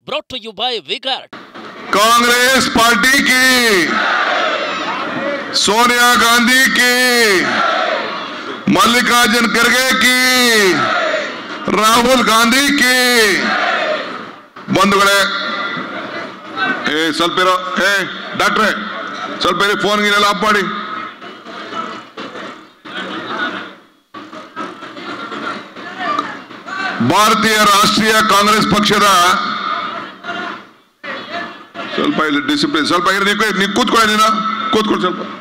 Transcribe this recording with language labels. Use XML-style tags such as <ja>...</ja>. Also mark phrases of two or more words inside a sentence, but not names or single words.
<en>brought to you by V-Guard.</en> <hi>कांग्रेस पार्टी की, सोनिया गांधी की, मल्लिकार्जुन खड़गे की, राहुल गांधी की</hi> <kn>बंधुगळे ಸ್ವಲ್ಪ ಇರೋ ಡಾಕ್ಟ್ರೆ ಸ್ವಲ್ಪ ಇರಿ ಫೋನ್ ಗಿನೆಲ್ಲ ಆಫ್ ಮಾಡಿ ಭಾರತೀಯ ರಾಷ್ಟ್ರೀಯ ಕಾಂಗ್ರೆಸ್ ಪಕ್ಷದ ಸ್ವಲ್ಪ ಇಲ್ಲಿ ಡಿಸಿಪ್ಲಿನ್ ಸ್ವಲ್ಪ ಇರಿ ನೀವು ಕೂತ್ಕೊಳ್ಳಿ ನೀನು ಕೂತ್ಕೊಳ್ಳಿ ಸ್ವಲ್ಪ</kn>